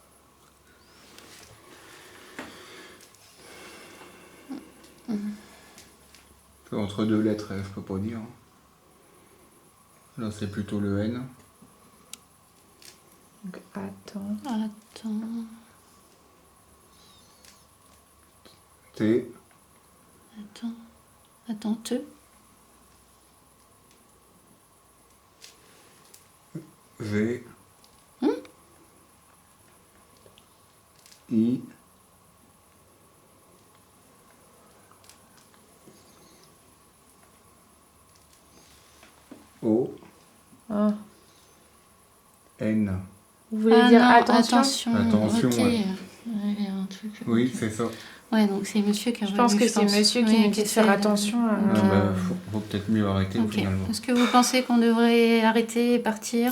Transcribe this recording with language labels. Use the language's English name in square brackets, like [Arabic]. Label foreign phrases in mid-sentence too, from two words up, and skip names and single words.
[French] C'est entre deux lettres, je peux pas dire. Là, c'est plutôt le N. Donc, attends. Attends. T. Attends, te. V. I. O. Ah. N. Vous voulez dire non, attention? Attention, Ok. ouais. Il y a un truc. Oui, c'est ça. Ouais, donc c'est monsieur qui a Je pense que c'est monsieur qui nous dit de faire attention. Ah, bah, faut peut-être mieux arrêter Ok. finalement. Est-ce que vous pensez qu'on devrait arrêter et partir?